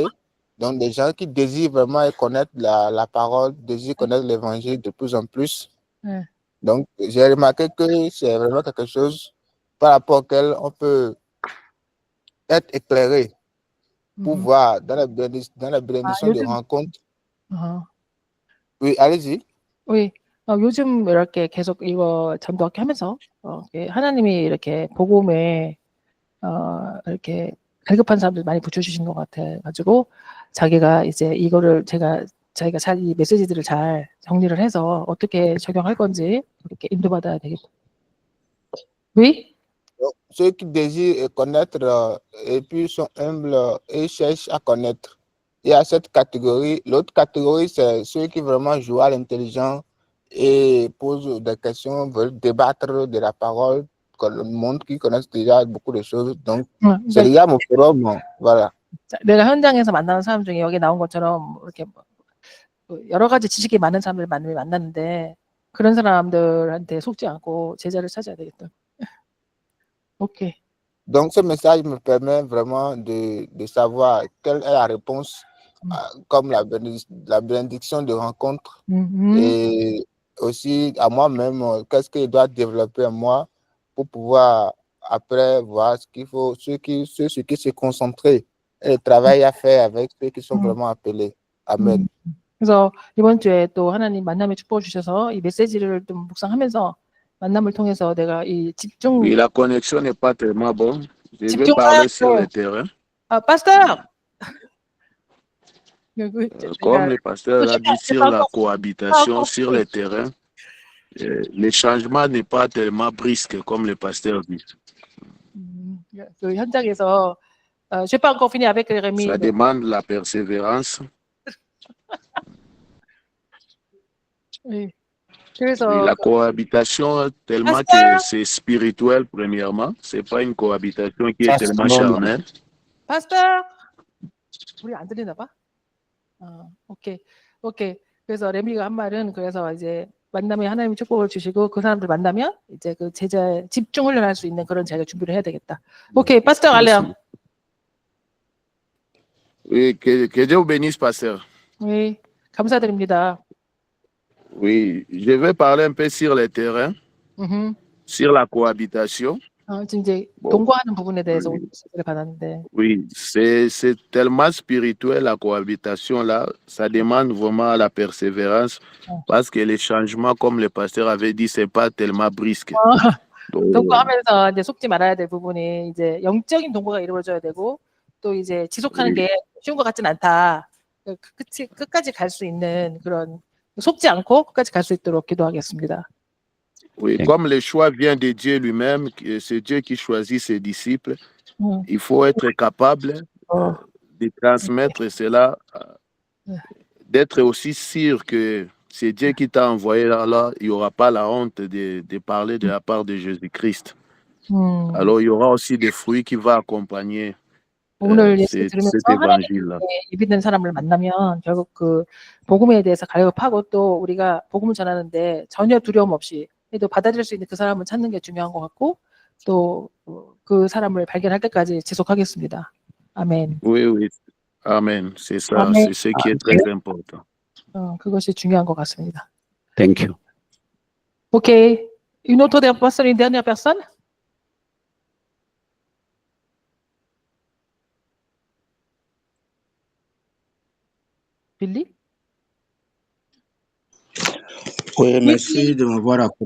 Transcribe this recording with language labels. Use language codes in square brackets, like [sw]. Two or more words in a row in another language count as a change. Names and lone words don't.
[fr] Donc, des gens qui désirent vraiment connaître la parole, désirent connaître l'évangile de plus en plus. Ouais. Donc, j'ai remarqué que c'est vraiment quelque chose par rapport auquel on peut être éclairé pour voir dans la bénédiction de rencontre. Oui, allez-y. Oui. [ko] 요즘 이렇게 계속 이거 전도학교 하면서 이렇게 하나님이 이렇게 복음에 이렇게 갈급한 사람들 많이 붙여주신 것 같아가지고 자기가 이제 이거를 자기가 잘 이 메시지들을 잘 정리를 해서 어떻게 적용할 건지 이렇게 인도받아야 되겠다. [fr] Oui? Ceux qui désirent connaître et puis sont humbles et cherchent à connaître. Il y a cette catégorie. L'autre catégorie, c'est ceux qui vraiment jouent à l'intelligence et posent des questions, veulent débattre de la parole, le monde qui connaissent déjà beaucoup de choses. Donc, c'est déjà mon forum. Voilà. [ko] 내가 현장에서 만나는 사람 중에 여기 나온 것처럼 이렇게 여러 가지 지식이 많은 사람들 만났는데 그런 사람들한테 속지 않고 제자를 찾아야 되겠다. Ok. [fr] Donc, ce message me permet vraiment de savoir quelle est la réponse, comme la bénédiction de rencontre. Et aussi à moi-même, qu'est-ce que je dois développer en moi pour pouvoir après voir ce qu'il faut, ce qui se concentrer et le travail à faire avec ceux qui sont vraiment appelés. Amen. [ko] 그래서 이번 주에 또 하나님 만남의 축복을 주셔서 이 메시지를 좀 묵상하면서 만남을 통해서 내가 이 집중. [fr] Oui, la connexion n'est pas tellement bonne. Je vais parler sur le terrain. pasteur. Comme le pasteur l'a dit sur la cohabitation sur le terrain, le changement n'est pas tellement brusque comme le pasteur dit. [ko] 그 현장에서 [fr] j'ai pas encore fini avec Rémi. Ça demande la persévérance. Oui. Oui, la cohabitation, tellement que c'est spirituel, premièrement. Ce n'est pas une cohabitation qui est tellement charnelle. Pasteur! [ko] 우리 안 들리나 봐? 오케이. 그래서 레미가 한 말은 그래서 이제 만남에 하나님의 축복을 주시고 그 사람들 만나면 이제 그 제자 집중 훈련할 수 있는 그런 자기가 준비를 해야 되겠다. 오케이, [fr] pasteur Alain. Oui, que Dieu vous bénisse, pasteur. [ko] Oui, 감사드립니다. [fr] Oui, je vais parler un peu sur le terrain, sur la cohabitation. [ko] 지금 이제 동거하는 부분에 대해서 질문을 받았는데. [fr] Oui, c'est tellement spirituel la cohabitation là, ça demande vraiment la persévérance parce que les changements, comme le pasteur avait dit, c'est pas tellement brusque. [ko] 동거하면서 이제 속지 말아야 될 부분이 이제 영적인 동거가 이루어져야 되고 또 이제 지속하는 게 쉬운 것 같진 않다. 끝까지 갈 수 있는 그런 속지 않고 끝까지 갈 수 있도록 기도하겠습니다. [fr] Oui, comme le choix vient de Dieu lui-même, c'est Dieu qui choisit ses disciples. il faut être capable de transmettre cela, d'être aussi sûr que c'est Dieu qui t'a envoyé là, il n'y aura pas la honte de parler de la part de Jésus-Christ. Alors, il y aura aussi des fruits qui vont accompagner [ko] 오늘 예수를 [fr] cet [ko] 들으면서 [fr] évangile-là. [ko] 하나님의 예비된 사람을 만나면 결국 그 복음에 대해서 갈급하고 또 우리가 복음을 전하는데 전혀 두려움 없이 또 받아들일 수 있는 그 사람을 찾는 게 중요한 것 같고 또 그 사람을 발견할 때까지 지속하겠습니다. 아멘. [fr] Oui, oui. Amen. C'est ça, Amen. c'est ce qui est très important. [ko] 그것이 중요한 것 같습니다. [en] Thank you. OK. [fr] Une autre personne, une dernière personne? Billy? Oui, merci de m'avoir accordé.